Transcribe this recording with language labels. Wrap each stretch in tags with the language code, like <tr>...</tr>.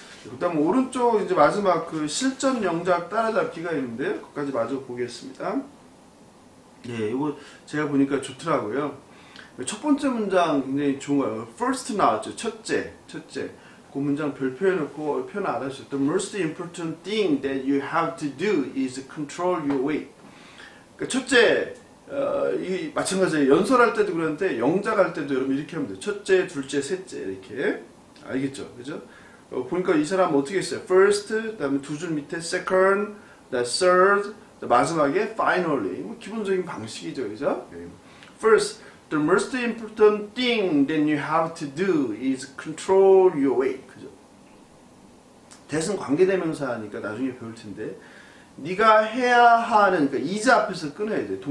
<ko>그 다음 오른쪽 이제 마지막 그 실전 영작 따라잡기가 있는데요. 그것까지 마저 보겠습니다. 예, 이거 제가 보니까 좋더라고요. 첫 번째 문장 굉장히 좋은 거예요. First 나왔죠. 첫째. 그 문장 별표해놓고 표현 알아주세요.</ko> <en>The most important thing that you have to do is control your weight.</en> <ko>그러니까 첫째, 이 마찬가지예요. 연설할 때도 그러는데 영작 할 때도 여러분 이렇게 하면 돼요. 첫째, 둘째, 셋째 이렇게. 알겠죠? 그죠? 보니까 이 사람 어떻게 했어요? First, 그 다음에 두 줄 밑에 second, third, 마지막에 finally. 뭐 기본적인 방식이죠. 그죠?</ko> <en>First, the most important thing that you have to do is control your weight.</en> <ko>그죠? 대신 관계대명사니까 나중에 배울 텐데 네가 해야 하는, 그러니까 is 앞에서 끊어야 돼.</ko>